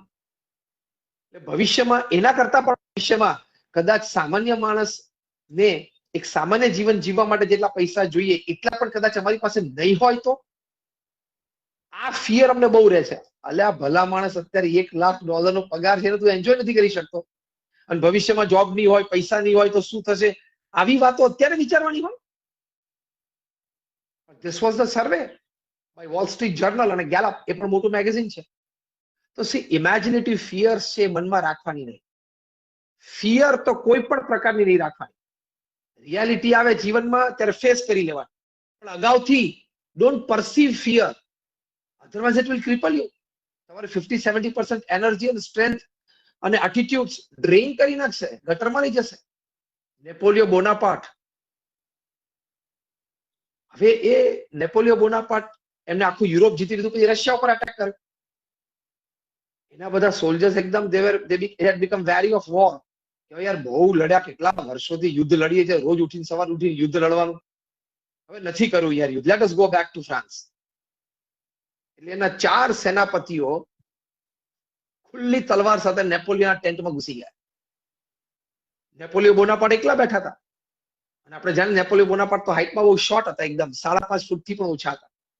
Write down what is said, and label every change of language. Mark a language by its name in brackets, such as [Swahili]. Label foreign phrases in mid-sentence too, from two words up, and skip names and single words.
[Gujarati] એટલે ભવિષ્યમાં એના કરતા પણ ભવિષ્યમાં કદાચ સામાન્ય માણસને એક સામાન્ય જીવન જીવવા માટે જેટલા પૈસા જોઈએ એટલા પણ કદાચ અમારી પાસે નહીં હોય તો આ ફિયર અમને બહુ રહે છે. અલ્યા ભલા માણસ, અત્યારે $1,00,000 નો પગાર છે ને તું એન્જોય નથી કરી શકતો, અને ભવિષ્યમાં જોબ નહીં હોય, પૈસા નહીં હોય તો શું થશે? આવી વાતો અત્યારે વિચારવાની હોય. [English] This was the survey by Wall Street Journal [Gujarati] અને ગેલપ, એ પણ મોટું મેગેઝિન છે. તો સી [English] imaginative fears [Gujarati] છે મનમાં રાખવાની નહીં. ફિયર તો કોઈ પણ પ્રકારની નહીં રાખવાની. રિયાલિટી આવે જીવનમાં ત્યારે ફેસ કરી લેવાની, પણ અગાઉથી [English] don't perceive fear, otherwise it will cripple you. [Gujarati] તમારે 50-70% એનર્જી અને સ્ટ્રેન્થ અને એટીટ્યુડ ડ્રેઇન કરી નાખશે, ગટરમાં લઈ જશે. નેપોલિયો બોનાપાર્ટ, હવે એ નેપોલિયો બોનાપાર્ટ એમને આખું યુરોપ જીતી લીધું, પછી રશિયા ઉપર અટેક કર્યો. એના બધા સોલ્જર્સ એકદમ [English] they had become wary of war. [Gujarati] કે યાર બહુ લડ્યા, કેટલા વર્ષોથી યુદ્ધ લડીએ છે, રોજ ઉઠીને સવાર ઉઠીને યુદ્ધ લડવાનું, હવે નથી કરવું યાર યુદ્ધ, [English] let us go back to France. [Gujarati] એટલે એના 4 સેનાપતિઓ ખુલ્લી તલવાર સાથે નેપોલિયનના ટેન્ટમાં ઘૂસી ગયા. નેપોલિયો બોનાપાર્ટ એકલા બેઠા હતા, અને આપણે જાણે નેપોલિયો બોનાપાર્ટ તો હાઈટમાં બહુ શોર્ટ હતા, એકદમ 5.5 ફૂટથી પણ ઓછા હતા.